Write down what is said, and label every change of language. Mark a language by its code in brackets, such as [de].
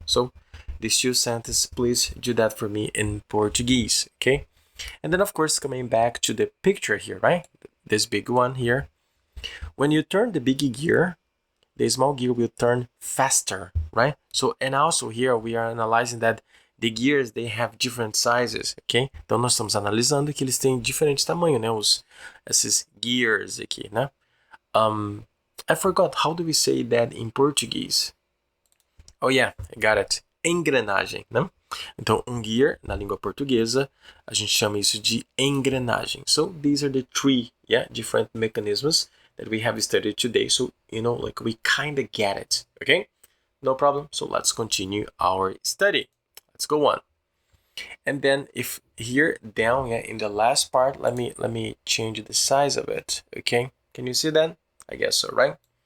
[en] So these two sentences, please do that for me in Portuguese, okay? And then, of course, coming back to the picture here, right? This big one here. When you turn the big gear, the small gear will turn faster, right? So, and also here we are analyzing that the gears, they have different sizes, ok? [pt] Então, nós estamos analisando que eles têm diferente tamanho, né? Esses gears aqui, né? [en] I forgot, how do we say that in Portuguese? Oh yeah, I got it. Engrenagem, né? [pt] Então, gear, na língua portuguesa, a gente chama isso de engrenagem. [en] So, these are the 3, different mechanisms that we have studied today. So, we kind of get it, okay? No problem. So, let's continue our study. Let's go on. And then, if here down, in the last part, let me change the size of it, okay? Can you see that? I guess so, right?